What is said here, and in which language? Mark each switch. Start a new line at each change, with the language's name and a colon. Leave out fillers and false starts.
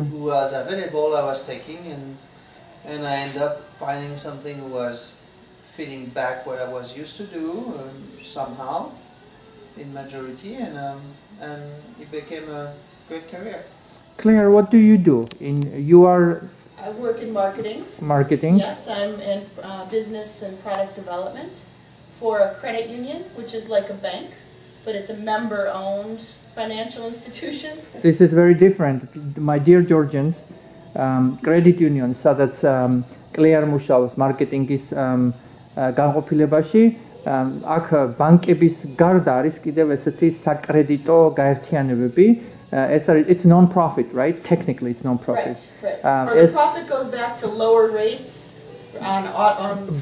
English: was available I was taking, and I ended up finding something who was fitting back what I was used to do somehow, in majority, and it became a great career. Claire, what do you do? You are I work in marketing. marketing. Yes, I'm in business and product development for a credit union, which is like a bank, but it's a member-owned financial institution. This is very different. My dear Georgians, credit union,
Georgian: სადაც კლეარ მუშაობს მარკეტინგის განყოფილებაში, აქ ბანკების გარდა არის კიდევ ესეთი საკრედიტო გაერთიანებები.
English: It's non-profit, right? Technically, it's non-profit. Right. Or the profit goes back to lower rates on